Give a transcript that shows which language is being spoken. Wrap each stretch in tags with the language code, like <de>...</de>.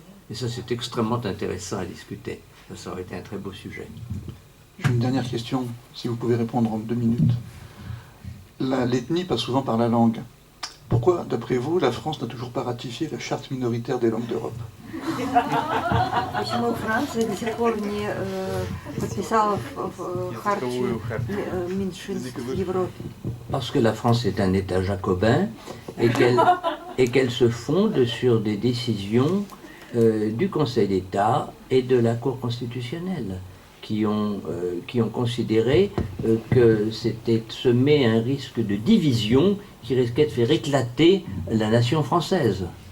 <fr>Et ça, c'est extrêmement intéressant à discuter. Ça aurait été un très beau sujet. J'ai une dernière question, si vous pouvez répondre en 2 minutes. L'ethnie passe souvent par la langue. Pourquoi, d'après vous, la France n'a toujours pas ratifié la charte minoritaire des langues d'Europe ?</fr> <ru>почему Франция до сих пор не подписала хартию меньшинств в Европе?</ru> <fr>Parce que la France est un État jacobin et qu'elle se fonde sur des décisions du Conseil d'État et de la Cour constitutionnelle qui ont considéré que c'était semer un risque de division qui risquait de faire éclater la nation française.</fr>